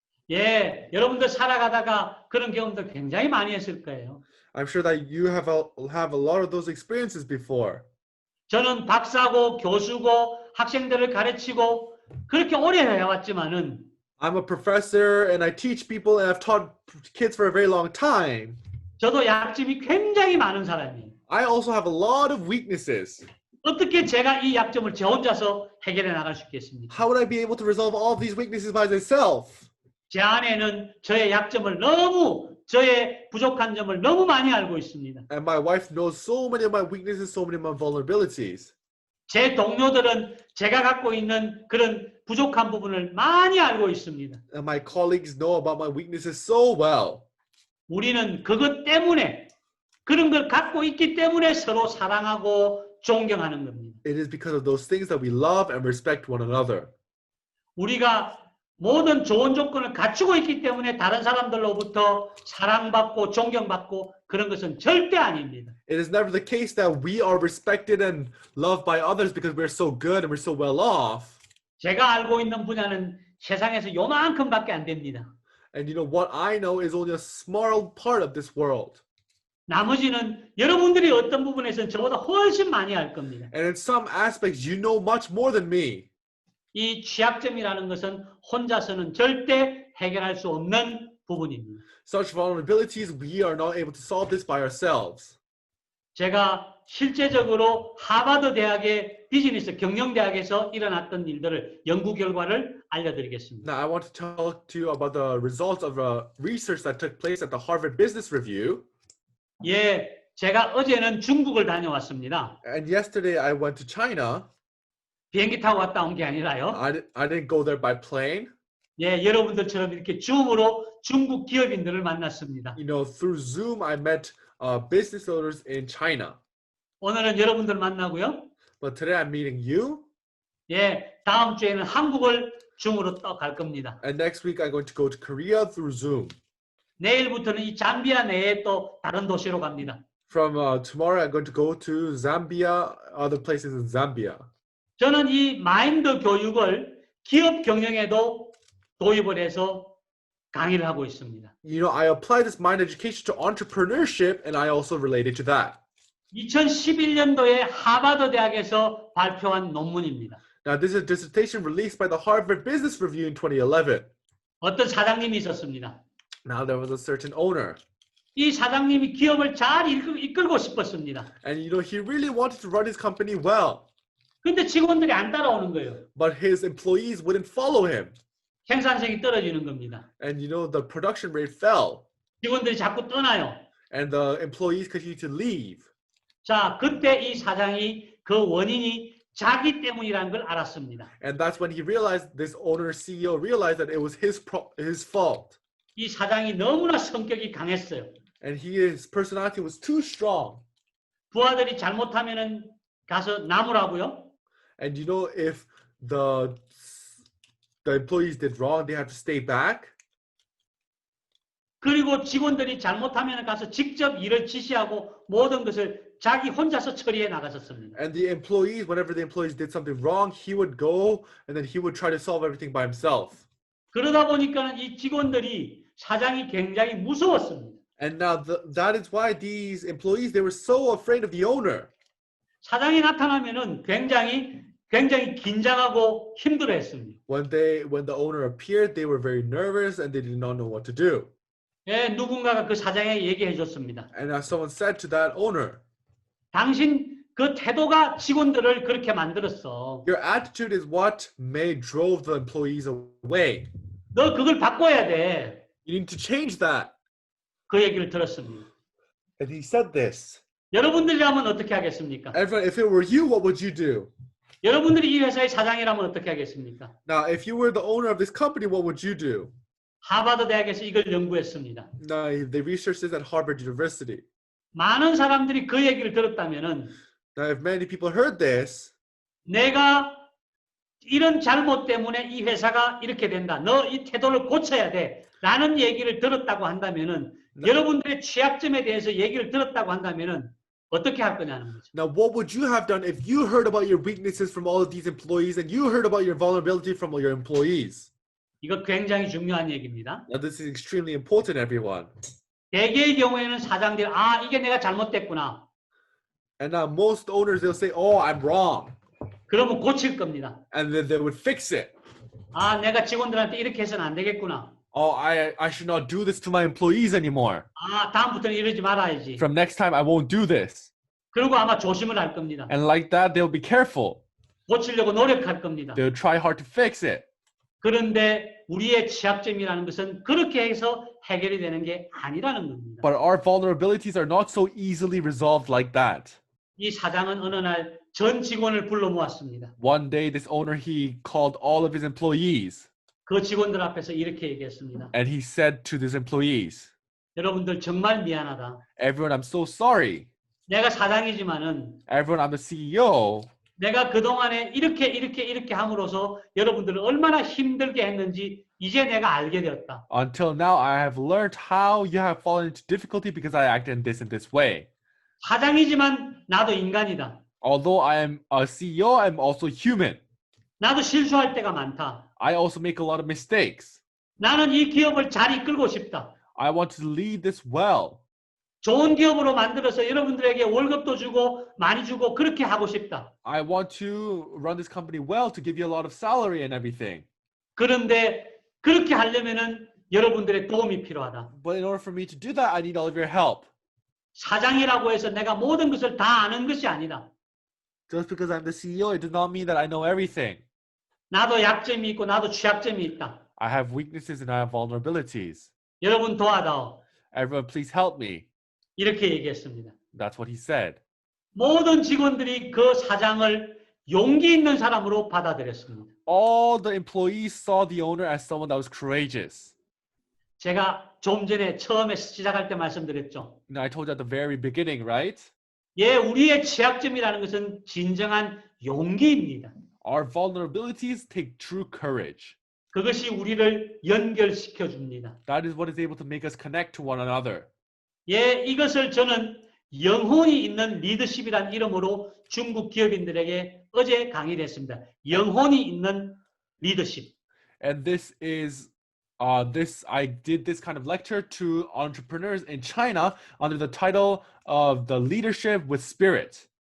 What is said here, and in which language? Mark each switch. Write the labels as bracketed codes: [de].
[ko] 예, 여러분들 살아가다가 그런 경험도 굉장히 많이 했을 거예요. [en] I'm sure that you have a lot of those experiences before. [ko] 저는 박사고 교수고 학생들을 가르치고 그렇게 오래 해왔지만은 [en] I'm a professor and I teach people and I've taught kids for a very long time. [ko] 저도 약점이 굉장히 많은 사람이에요. [en] I also have a lot of weaknesses. [ko] 어떻게 제가 이 약점을 제 혼자서 해결해 나갈 수 있겠습니까? [en] How would I be able to resolve all of these weaknesses by myself? [ko] 제 아내는 저의 약점을 저의 부족한 점을 너무 많이 알고 있습니다. [en] And my wife knows so many of my weaknesses, so many of my vulnerabilities. [ko] 제 동료들은 제가 갖고 있는 그런 부족한 부분을 많이 알고 있습니다. [en] And my colleagues know about my weaknesses so well. [ko] 우리는 그것 때문에 그런 걸 갖고 있기 때문에 서로 사랑하고 존경하는 겁니다. [en] It is because of those things that we love and respect one another. [ko] 우리가 모든 좋은 조건을 갖추고 있기 때문에 다른 사람들로부터 사랑받고 존경받고 그런 것은 절대 아닙니다. [en] It is never the case that we are respected and loved by others because we're so good and we're so well off. [ko] 제가 알고 있는 분야는 세상에서 요만큼밖에 안 됩니다. [en] And you know what I know is only a small part of this world. [ko] 나머지는 여러분들이 어떤 부분에서는 저보다 훨씬 많이 알 겁니다. [en] And in some aspects, you know much more than me. [ko] 이 취약점이라는 것은 혼자서는 절대 해결할 수 없는 부분입니다. [en] Such vulnerabilities, we are not able to solve this by ourselves. [ko] 제가 실제적으로 하버드 대학의 비즈니스 경영대학에서 일어났던 일들을 연구 결과를 알려드리겠습니다. [en] Now, I want to talk to you about the results of a research that took place at the Harvard Business Review. [ko] 예, 제가 어제는 중국을 다녀왔습니다. [en] And yesterday, I went to China. [ko] 비행기 타고 갔다 온 게 아니라요. [en] I didn't go there by plane. [ko] 예, 여러분들처럼 이렇게 줌으로 중국 기업인들을 만났습니다. [en] Through Zoom, I met business owners in China. [ko] 오늘은 여러분들 만나고요. [en] But today I'm meeting you, [ko] 예, 다음 주에는 한국을 중으로 또 갈 겁니다. [en] and next week I'm going to go to Korea through Zoom. [ko] 내일부터는 이 잠비아 내에 또 다른 도시로 갑니다. [en] From tomorrow, I'm going to go to Zambia, other places in Zambia. [ko] 저는 이 마인드 교육을 기업 경영에도 도입을 해서 강의를 하고 있습니다. [en] I apply this mind education to entrepreneurship, and I also relate it to that. [ko] 2011년도에 하버드 대학에서 발표한 논문입니다. [en] Now, this is a dissertation released by the Harvard Business Review in 2011. [ko] 어떤 사장님이 있었습니다. [en] Now, there was a certain owner, [ko] 이 사장님이 기업을 잘 이끌고 싶었습니다. [en] and he really wanted to run his company well, [ko] 근데 직원들이 안 따라오는 거예요. [en] but his employees wouldn't follow him. [ko] 생산성이 떨어지는 겁니다. [en] And the production rate fell, [ko] 직원들이 자꾸 떠나요. [en] and the employees continued to leave. [ko] 자, 그때 이 사장이 그 원인이 자기 때문이라는 걸 알았습니다. [en] And that's when he realized, this owner CEO realized that it was his fault. [ko] 이 사장이 너무나 성격이 강했어요. [en] And his personality was too strong. [ko] 부하들이 잘못하면은 가서 나무라고요. [en] And if the employees did wrong, they had to stay back. [ko] 그리고 직원들이 잘못하면 가서 직접 일을 지시하고 모든 것을 자기 혼자서 처리해 나갔었습니다. [en] And whenever the employees did something wrong, he would go and then he would try to solve everything by himself. [ko] 그러다 보니까는 이 직원들이 사장이 굉장히 무서웠습니다. [en] And now that is why these employees, they were so afraid of the owner. [ko] 사장이 나타나면은 굉장히 긴장하고 힘들어했습니다. [en] When the owner appeared, they were very nervous and they did not know what to do. [ko] 예, 누군가가 그 사장에게 얘기해 줬습니다. [en] And now someone said to that owner, [ko] 당신 그 태도가 직원들을 그렇게 만들었어. [en] your attitude is what drove the employees away. [ko] 너 그걸 바꿔야 돼. [en] You need to change that. [ko] 그 얘기를 들었습니다. [en] And he said this. [ko] 여러분들이라면 어떻게 하겠습니까? [en] Everyone, if it were you, what would you do? [ko] 여러분들이 이 회사의 사장이라면 어떻게 하겠습니까? [en] Now, if you were the owner of this company, what would you do? [ko] 하버드 대학에서 이걸 연구했습니다. [en] Now, they researched this at Harvard University. [ko] 많은 사람들이 그 얘기를 들었다면은 [en] Now, if many people heard this, [ko] 내가 이런 잘못 때문에 이 회사가 이렇게 된다. 너 이 태도를 고쳐야 돼. 라는 얘기를 들었다고 한다면은 여러분들의 취약점에 대해서 얘기를 들었다고 한다면은 어떻게 할 거냐는 거죠. [en] now what would you have done if you heard about your weaknesses from all of these employees and you heard about your vulnerability from your employees? [ko] 이거 굉장히 중요한 얘기입니다. [en] Now, this is extremely important, everyone. [ko] 대개의 경우에는 사장들이 이게 내가 잘못됐구나. [en] And now most owners, they'll say, oh, I'm wrong. [ko] 그러면 고칠 겁니다. [en] And then they would fix it. [ko] 내가 직원들한테 이렇게 해서는 안 되겠구나. [en] Oh, I should not do this to my employees anymore. [ko] 다음부터는 이러지 말아야지. [en] From next time, I won't do this. [ko] 그리고 아마 조심을 할 겁니다. [en] And like that, they'll be careful. [ko] 고치려고 노력할 겁니다. [en] They'll try hard to fix it. [ko] 그런데 우리의 취약점이라는 것은 그렇게 해서 해결이 되는 게 아니라는 겁니다. [en] But our vulnerabilities are not so easily resolved like that. [ko] 이 사장은 어느 날 전 직원을 불러 모았습니다. [en] One day, this owner, he called all of his employees. [ko] 그 직원들 앞에서 이렇게 얘기했습니다. [en] And he said to his employees, [ko] 여러분들 정말 미안하다. [en] everyone, I'm so sorry. [ko] 내가 사장이지만은 [en] Everyone, I'm the CEO. [ko] 내가 그동안에 이렇게 함으로써 여러분들을 얼마나 힘들게 했는지 이제 내가 알게 되었다. [en] Until now, I have learned how you have fallen into difficulty because I acted in this way. [ko] 사장이지만 나도 인간이다. [en] Although I am a CEO, I'm also human. [ko] 나도 실수할 때가 많다. [en] I also make a lot of mistakes. [ko] 나는 이 기업을 잘 이끌고 싶다. [en] I want to lead this well. [ko] 좋은 기업으로 만들어서 여러분들에게 월급도 주고 많이 주고 그렇게 하고 싶다. [en] I want to run this company well to give you a lot of salary and everything. [ko] 그런데 그렇게 하려면은 여러분들의 도움이 필요하다. [en] But in order for me to do that, I need all of your help. [ko] 사장이라고 해서 내가 모든 것을 다 아는 것이 아니다. [en] Just because I'm the CEO, it does not mean that I know everything. [ko] 나도 약점이 있고 나도 취약점이 있다. [en] I have weaknesses and I have vulnerabilities. [ko] 여러분 도와다오. [en] Everyone, please help me. [ko] 이렇게 얘기했습니다. [en] That's what he said. [ko] 모든 직원들이 그 사장을 용기 있는 사람으로 받아들였습니다. [en] All the employees saw the owner as someone that was courageous. [ko] 제가 좀 전에 처음에 시작할 때 말씀드렸죠. [en] I told you at the very beginning, right? [ko] 예, 우리의 취약점이라는 것은 진정한 용기입니다. [en] Our vulnerabilities take true courage. [ko] 그것이 우리를 연결시켜 줍니다. [en] That is what is able to make us connect to one another. [ko] 예, 이것을 저는 영혼이 있는 리더십이란 이름으로 중국 기업인들에게 어제 강의를 했습니다. 영혼이 있는 리더십. [en] And this is I did this kind of lecture to entrepreneurs in China under the title of the leadership with spirit.